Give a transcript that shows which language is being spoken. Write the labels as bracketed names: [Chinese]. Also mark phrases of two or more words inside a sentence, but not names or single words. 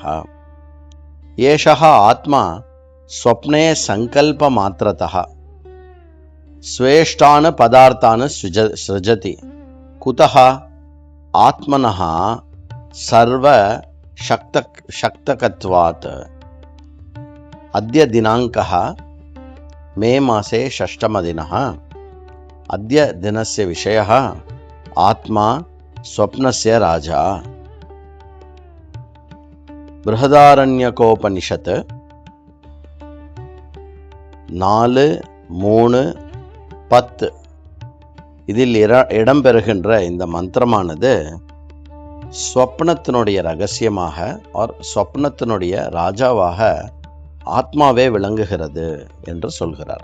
[Sanskrit] एषः आत्मा स्वप्ने सङ्कल्पमात्रतः स्वेष्टान् पदार्थान् सृजति. कुतः आत्मनः सर्वशक्तकत्वात्. अद्य दिनाङ्कः मे मासे षष्ठमदिनः. अद्य दिनस्य विषयः आत्मा स्वप्नस्य राजा. [Tamil] बृहदारण्यकोपनिषत् 4:3-10 இதில் இடம்பெறுகின்ற இந்த மந்திரமானது ஸ்வப்னத்தினுடைய ரகசியமாக ஸ்வப்னத்தினுடைய ராஜாவாக ஆத்மாவே விளங்குகிறது என்று சொல்கிறார்.